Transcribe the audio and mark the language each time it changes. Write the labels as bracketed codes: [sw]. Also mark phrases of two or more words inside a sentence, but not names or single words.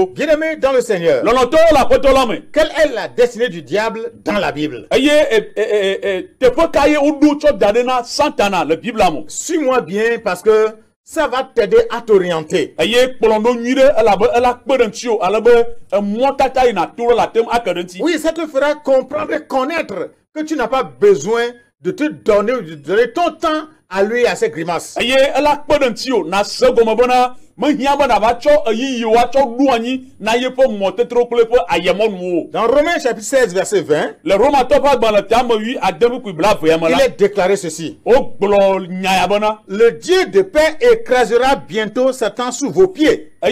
[fr] Bien-aimés dans le Seigneur, [ee] lɔlɔtɔwo le aƒetɔ la me. [fr] quelle est la destinée du diable dans la Bible? [ee] Eye teƒe ka ye woɖo tsɔ da ɖe na Satana le Bibla me. [fr] Suis-moi bien parce que ça va t'aider à t'orienter. [ee] Eye kplɔ ɖo nyui ɖe elabe ela kpe ɖe ŋuti o alebe emɔtata yina to ɖe la tem ake ɖe ŋuti. [fr] Oui, ça te fera comprendre et connaître que tu n'as pas besoin de te donner, de donner ton temps à lui et à ses grimaces. [ee] Eye ela kpe ɖe ŋuti o na se gɔme bena [fr] Dans Romains chapitre 16 verset 20, le Romain il est déclaré ceci. Le Dieu de paix écrasera bientôt Satan sous vos pieds.